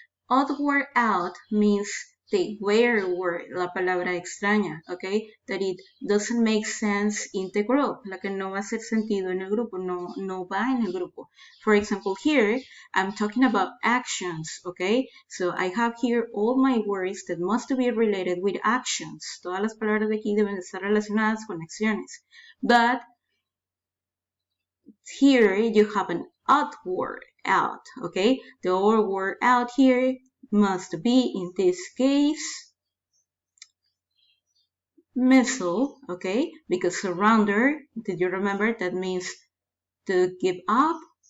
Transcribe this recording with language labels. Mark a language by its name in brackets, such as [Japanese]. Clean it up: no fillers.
[English] Odd word out means the weird word, [Spanish] la palabra extraña, [English] okay? That it doesn't make sense in the group, [Spanish] la que no va a hacer sentido en el grupo, no va en el grupo. [English] For example, here, I'm talking about actions, okay? So I have here all my words that must be related with actions. [Spanish] Todas las palabras de aquí deben de estar relacionadas con acciones. [English] But here you have an odd word out, okay? The odd word out here must be, in this case, missile, okay? Because surrender, did you remember, that means to give up.